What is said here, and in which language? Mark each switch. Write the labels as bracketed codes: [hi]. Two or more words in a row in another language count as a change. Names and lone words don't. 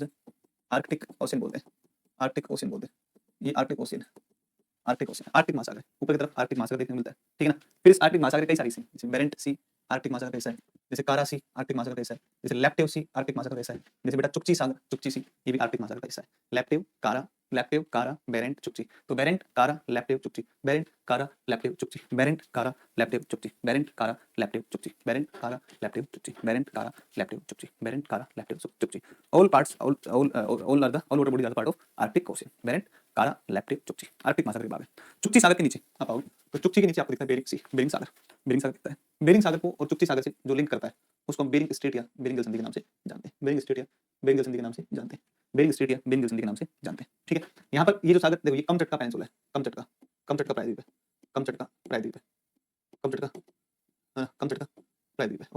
[hi] आर्कटिक ओशन बोलते हैं, आर्कटिक ओशन बोलते हैं। ये आर्कटिक ओशन है, आर्कटिक ओशन, आर्कटिक महासागर, ऊपर की तरफ आर्कटिक महासागर देखने को मिलता है, ठीक है ना? फिर इस आर्कटिक महासागर के कई सारी सी, जैसे बेरेंट सी आर्कटिक महासागर का हिस्सा है, जैसे कारा सी आर्कटिक महासागर का हिस्सा है, जैसे लेप्टेव सी आर्कटिक महासागर का हिस्सा है, जैसे बेटा चुक्ची सागर, चुक्ची सी, ये भी आर्कटिक महासागर का हिस्सा है। लेप्टेव, कारा, बेरेंट, चुक्ची। तो बेरेंट, कारा, लेप्टेव, चुक्ची, बेरेंट, कारा, लेप्टेव, चुक्ची, बेरेंट, कारा, लेप्टेव, चुक्ची, बेरेंट, कारा, लेप्टेव, चुक्ची, बेरेंट, कारा, लेप्टेव, चुक्ची, बेरेंट, कारा, लेप्टेव, चुक्ची, बेरेंट, कारा, लेप्टेव, चुक्ची। [en] All parts, all water bodies are the part of Arctic Ocean. [hi] बेरेंट, कारा, लेप्टेव, चुक्ची, आर्कटिक महासागर के भाग है। चुक्ची सागर के नीचे आप आओगे तो चुक्ची के नीचे आपको दिखता है बेरिंग सी, बेरिंग सागर, बेरिंग सागर दिखता है। बेरिंग सागर को और चुक्ची सागर से जो लिंक करता है उसको हम बेरिंग स्ट्रेट या बेरिंग जल संधि के नाम से जानते हैं, बेरिंग स्ट्रेट या बेरिंग जल संधि के नाम से जानते हैं, बेरिंग स्ट्रेट या बेरिंग जल संधि के नाम से जानते हैं, ठीक है? यहाँ पर ये जो सागर देखो, ये कमचटका पेनिनसुला है, कमचटका प्रायद्वीप है, कमचटका प्रायद्वीप है, कमचटका, कमचटका प्रायद्वीप है, ओके?